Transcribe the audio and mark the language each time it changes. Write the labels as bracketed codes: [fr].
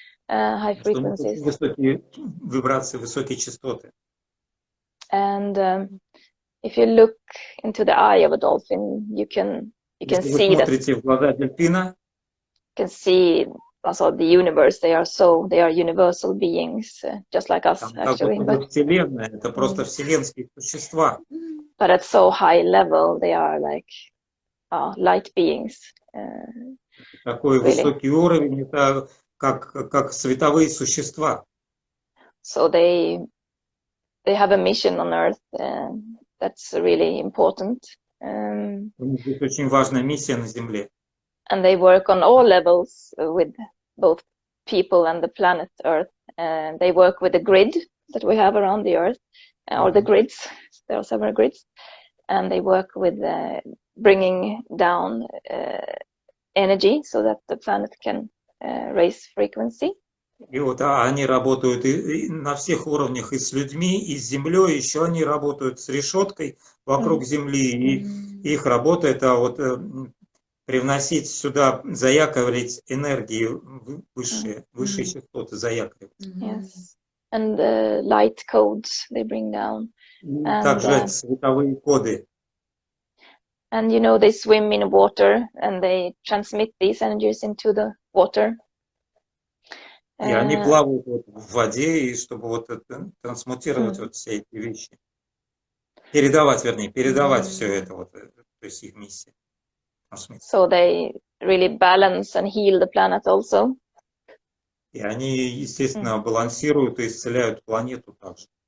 [ru] Высокие вибрации, высокие частоты. [en] And if you look into the eye of a dolphin, you can see that. [ru] Смотрите в глаза дельфина. [en] You can see also the universe. They are universal beings, just like us, actually. [ru] But Вселенная, это просто вселенские существа. [en] But at so high level, they are like light beings. [ru] Такой высокий уровень, это как световые существа. [en] So they have a mission on Earth that's really important. [ru] У них есть очень важная миссия на Земле. [en] And they work on all levels with both people and the planet Earth. They work with the grid that we have around the Earth, or the grids. There are several grids, and they work with bringing down energy so that the planet can raise frequency. [ru] И вот они работают и на всех уровнях, и с людьми, и с Землей, еще они работают с решеткой вокруг Земли, и их работа это вот привносить сюда, заякорить энергии высшие частоты, заякорить. [en] Yes. And light codes they bring down. [ru] Также световые коды. [en] And you know, they swim in water and they transmit these energies into the water. [ru] И они плавают вот в воде, и чтобы вот это, трансмутировать вот все эти вещи. Передавать все это, вот, то есть их миссия. [en] So they really balance and heal the planet also. [ru] И они, естественно, балансируют и исцеляют планету также.